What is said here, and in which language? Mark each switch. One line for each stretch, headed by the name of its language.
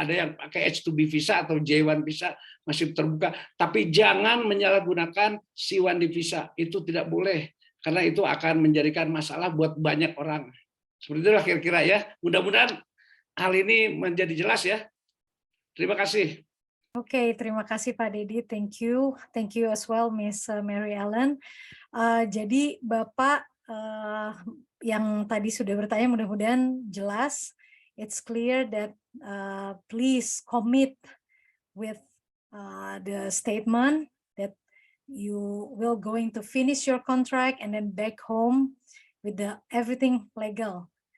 Indonesian: Ada yang pakai H2B visa atau J1 visa masih terbuka. Tapi jangan menyalahgunakan C1 visa. Itu tidak boleh karena itu akan menjadikan masalah buat banyak orang. Seperti itulah kira-kira ya. Mudah-mudahan hal ini menjadi jelas ya. Terima kasih. Oke, terima kasih Pak Dedi.
English: Thank you as well, Miss Mary Ellen.
Indonesian: Jadi Bapak yang tadi sudah bertanya, mudah-mudahan jelas.
English: It's clear that please commit with the statement that you will going to finish your contract and then back home with everything legal.